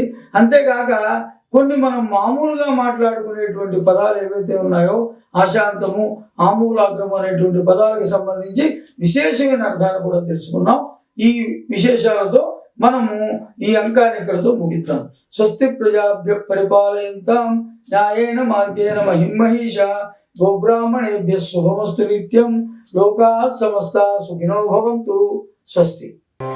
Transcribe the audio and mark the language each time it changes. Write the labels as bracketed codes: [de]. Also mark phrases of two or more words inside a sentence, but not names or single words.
[te] అంతేకాక కొన్ని మనం మామూలుగా మాట్లాడుకునేటువంటి పదాలు ఏవైతే ఉన్నాయో ఆశాంతము, ఆమూలాగ్రము అనేటువంటి పదాలకు సంబంధించి విశేషమైన అర్థాన్ని కూడా తెలుసుకున్నాం. ఈ విశేషాలతో మనము ఈ అంకాన్ని ఇక్కడతో ముగిద్దాం. [sa] స్వస్తి ప్రజాభ్య పరిపాలయంతాం న్యాయేన మార్గేణ మహిమహీషా గోబ్రాహ్మణేభ్య శుభమస్తు నిత్యం. లోకాః సమస్తాః సుఖినో భవంతు. స్వస్తి.